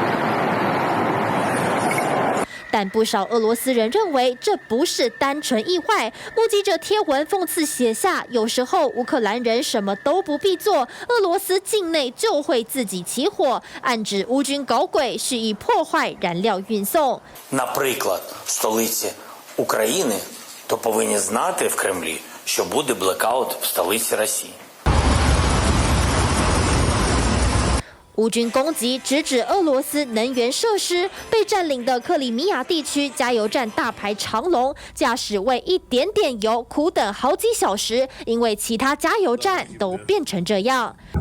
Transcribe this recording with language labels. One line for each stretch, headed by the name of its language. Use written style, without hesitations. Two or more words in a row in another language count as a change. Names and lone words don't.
Chinese: 但不少俄罗斯人认为这不是单纯意外。目击者贴文讽刺写下：有时候乌克兰人什么都不必做，俄罗斯境内就会自己起火，暗指乌军搞鬼，蓄意破坏燃料运送。
Ukrainian: Наприклад, в столиці України, то повинні знати в Кремлі, що буде блекаут в столиці Росії.
Chinese: 乌军攻击直指俄罗斯能源设施，被占领的克里米亚地区加油站大排长龙，驾驶为一点点油苦等好几小时，因为其他加油站都变成这样。